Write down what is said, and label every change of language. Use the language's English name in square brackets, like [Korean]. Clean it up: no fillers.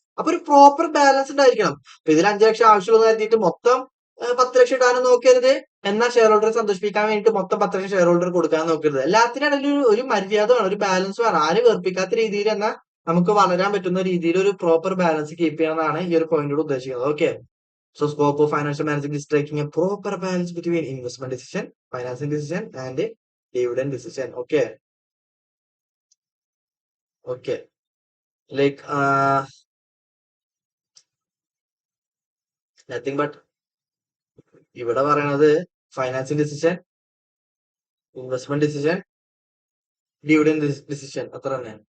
[Malayalam] അപ്പൊ ഒരു proper balance ഉണ്ടായിരിക്കണം. അപ്പൊ ഇതിൽ 5 ലക്ഷം ആവശ്യമുള്ള കരുതിയിട്ട് മൊത്തം 10 ലക്ഷം ഇടാനും നോക്കരുത്. എന്നാൽ ഷെയർ ഹോൾഡറെ സന്തോഷിപ്പിക്കാൻ വേണ്ടിയിട്ട് മൊത്തം 10 ലക്ഷം ഷെയർ ഹോൾഡർ കൊടുക്കാൻ നോക്കരുത്. എല്ലാത്തിനും ഇടയിൽ ഒരു മര്യാദ വേണം, ഒരു ബാലൻസ് വേണം. ആരും വെറുപ്പിക്കാത്ത രീതിയിൽ എന്നാൽ നമുക്ക് വളരാൻ പറ്റുന്ന രീതിയിൽ ഒരു പ്രോപ്പർ ബാലൻസ് കീപ്പ് ചെയ്യണമെന്നാണ് ഈ ഒരു പോയിന്റോട് ഉദ്ദേശിക്കുന്നത്. [English] Okay. So scope of financial management is striking a proper balance between investment decision, financing decision, and dividend decision. Okay, okay. Like nothing but [Malayalam] ഇവിടെ പറയണത് financing decision, investment decision, dividend decision, അത്ര തന്നെ.